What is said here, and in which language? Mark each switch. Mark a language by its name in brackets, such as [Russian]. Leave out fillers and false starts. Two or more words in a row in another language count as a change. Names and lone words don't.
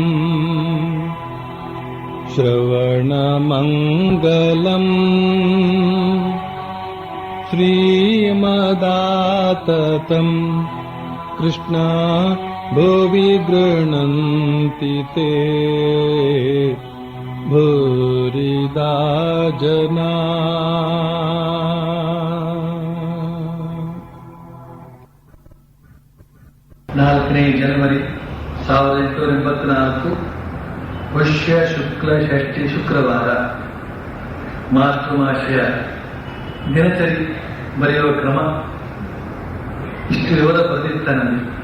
[Sanskrit] श्रवणमङ्गलम् श्रीमदाततम् कृष्णा भुवि गृह्णन्ति ते भूरिदा जना। [Kannada] ನಾಲ್ಕನೇ ಜನವರಿ 1884 ಪುಷ್ಯ ಶುಕ್ಲ ಷಷ್ಠಿ ಶುಕ್ರವಾರ. ಮಾತೃಮಾಶಯ ದಿನಚರಿ ಬರೆಯುವ ಕ್ರಮ ಇಷ್ಟು ವಿವರ ಬರೆದಿರ್ತಾನಲ್ಲಿ.